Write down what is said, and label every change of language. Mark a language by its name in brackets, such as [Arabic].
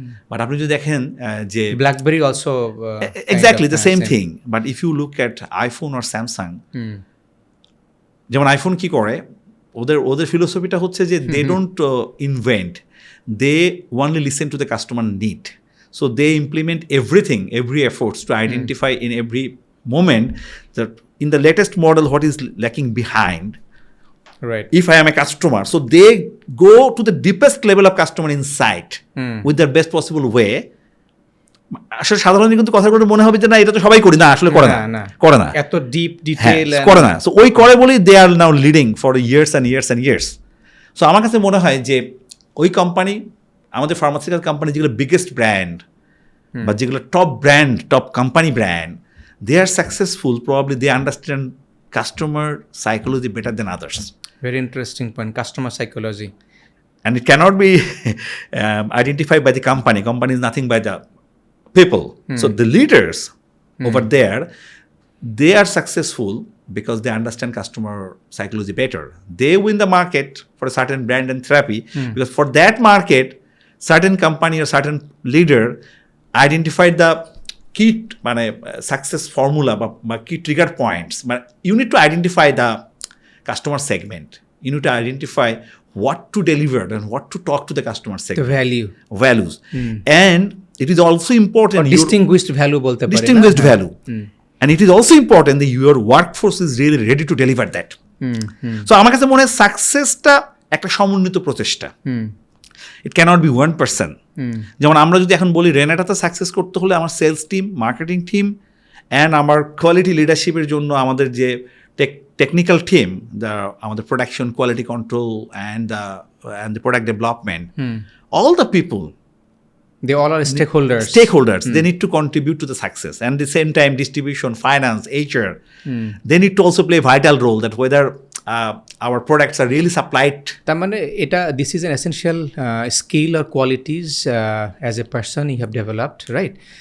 [Bangla] But আপনি যদি দেখেন যে [English] BlackBerry also exactly the same thing, but if you look at iPhone or Samsung, [Bangla] যেমন আইফোন কি করে, ওদের ফিলোসফিটা হচ্ছে যে [English] They don't invent, they only listen to the customer need. So they implement every efforts to identify in every moment that in the latest model what is lacking behind. Right. If I am a customer, so they go to the deepest level of customer insight with their best possible way. [Bangla] আসলে সাধারণত কিন্তু কথাগুলো মনে হবে যে না এটা তো সবাই করি, না আসলে করে না [English] এত deep detail [Bangla] করে না। সো ওই করে বলেই [English] They are now leading for years and years and years. [Bangla] So আমার কাছে মনে হয় যে [English] ওই কোম্পানি, আমাদের pharmaceutical company যেগুলো বিগেস্ট ব্র্যান্ড বা যেগুলো top company brand, they are successful, probably they understand customer psychology better than others. Very interesting point, customer psychology. And it cannot be identified by the company. Company is nothing by the people. So the leaders over there, they are successful because they understand customer psychology better. They win the market for a certain brand and therapy because for that market, certain company or certain leader identified the key success formula বা key trigger points. But you need to identify the customer segment. You need to identify what to deliver and what to talk to the customer segment. The values. And it is also important. Distinguished value [Bangla] bolte pare. [English] Distinguished value. And it is also important that your workforce is really ready to deliver that. [Bangla] So আমার কাছে মনে হয় সাকসেসটা একটা সমন্বিত প্রচেষ্টা। [English] It cannot be one person. [Bangla] যেমন আমরা যদি এখন বলি রেনাটাতে সাকসেস করতে হলে [English] আমার sales team, marketing team and আমার quality লিডারশিপের জন্য আমাদের যে টেকনিক্যাল টিম, আমাদের production, quality control and the product development, all the people, they all are stakeholders. They need to contribute to the success. And at the same time, distribution, finance, HR, they need to also play a vital role that whether our products are really supplied. [Bangla] তার মানে এটা [English] this is an essential skill or qualities as a person you have developed, right?